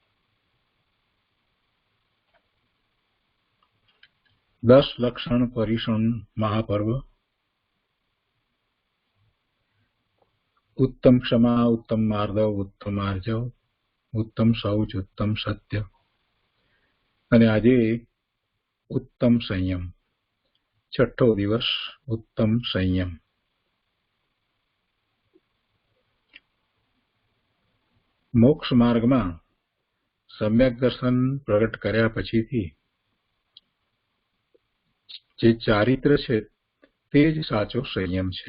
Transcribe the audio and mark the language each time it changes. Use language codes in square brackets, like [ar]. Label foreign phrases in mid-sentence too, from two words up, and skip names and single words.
[hi] 10 लक्षण परिषण महापर्व। उत्तम क्षमा, उत्तम मार्दव, उत्तम आर्जव, उत्तम शौच, उत्तम सत्य [gu] અને આજે ઉત્તમ સંયમ, છઠ્ઠો દિવસ ઉત્તમ સંયમ। મોક્ષ માર્ગમાં સમ્યક દર્શન પ્રગટ કર્યા પછીથી જે ચારિત્ર છે તે જ સાચો સંયમ છે।